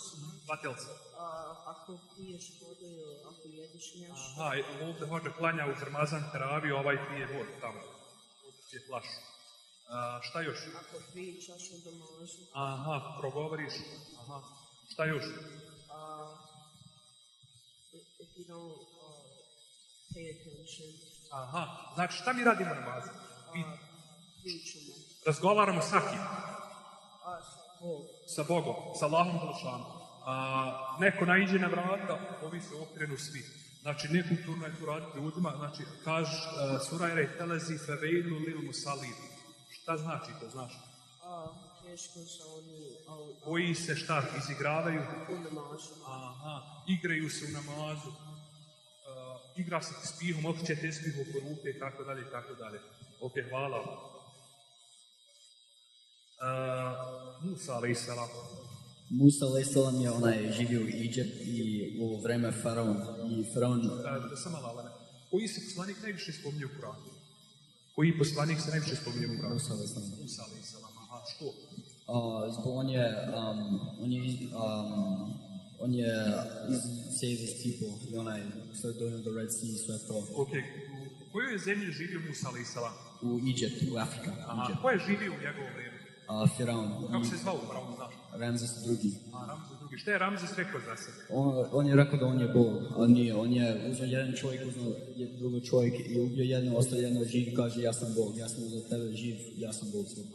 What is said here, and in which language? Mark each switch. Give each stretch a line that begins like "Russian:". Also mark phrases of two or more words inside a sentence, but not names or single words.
Bosnian: Vatelce. ako piješ vodu ili ako jedeš nešto. Aha, ovdje hođe klanja uz Ramazan teraviju, ovaj pije vodu tamo. Je flašu. Šta još? Ako pričaš u namazu. Aha, progovoriš. Aha. Šta još?
English: If you don't pay attention.
Bosnian: Aha, znači šta mi radimo na namazu? Pričamo. Razgovaramo sa kim? Bog. Sa Bogom, sa Allahom Đelešanom. Neko naiđe na vrata, ovi se okrenu svi. Znači, nekulturno je tu raditi ljudima, znači, kažeš surajre telezi
Arabic: فويل للمصلين.
Bosnian: Šta znači to, znaš? Teško sa oni... Koji se šta, izigravaju? U namazu. Aha, igraju se u namazu. Igra se s pihom, okreće te spih oko ruke, i tako dalje, i tako dalje. Ok, hvala. Musa,
Arabic: عليه السلام.
Bosnian: Musa a.s. je onaj živio u Egipt i u vreme faraon. I faraon... Samo malane. Koji se poslanik najviše spominje u Kuranu? Koji poslanik se najviše spominje u Kuranu? Musa a.s. Musa a.s. Aha, što? Zbog on je
English: save his people
Bosnian: i onaj što je donio do Red Sea i sve to. Ok, u kojoj je kojoj zemlji živio Musa
Arabic: عليه السلام?
Bosnian: U Egiptu, u Afrika. A ko je živio u njegovo vrijeme? Firaun. Kako se zvao Firaun, znaš? Ramzes II. A, Ramzes II. Šta je Ramzes rekao za sebe? On je rekao da on je Bog, a nije. On je uzeo jedan čovjek, uzeo drugo čovjek i ubio jedno, ostao jedno živ i kaže ja sam Bog, ja sam uzeo tebe živ, ja sam Bog svoj.